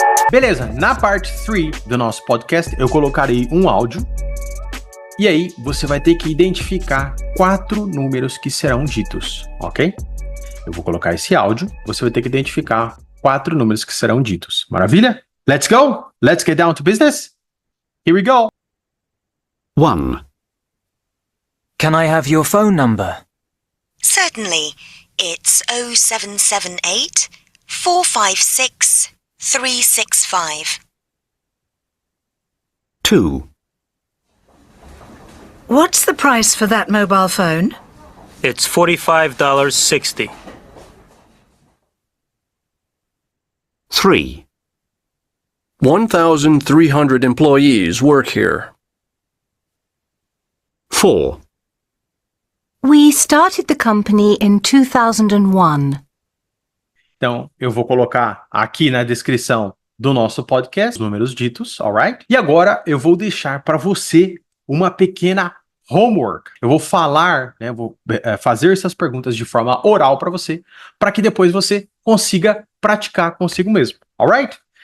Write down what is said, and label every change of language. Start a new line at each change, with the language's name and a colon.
Portuguese: Beleza, na parte 3 do nosso podcast eu colocarei um áudio E aí, você vai ter que identificar 4 números que serão ditos, ok? Eu vou colocar esse áudio, você vai ter que identificar 4 números que serão ditos.
English: Maravilha? Let's go! Let's get down to business! Here we go! 1, Can I have your phone number? Certainly. It's 0778 456 365. 2, What's the price for that mobile phone? It's $45.60. 3, 1,300 employees work here. 4, We started the company in 2001.
Portuguese: Então, eu vou colocar aqui na descrição do nosso podcast os números ditos, alright? E agora eu vou deixar para você uma pequena homework. Eu vou falar, né, vou fazer essas perguntas de forma oral para você, para que depois você consiga praticar consigo mesmo, alright?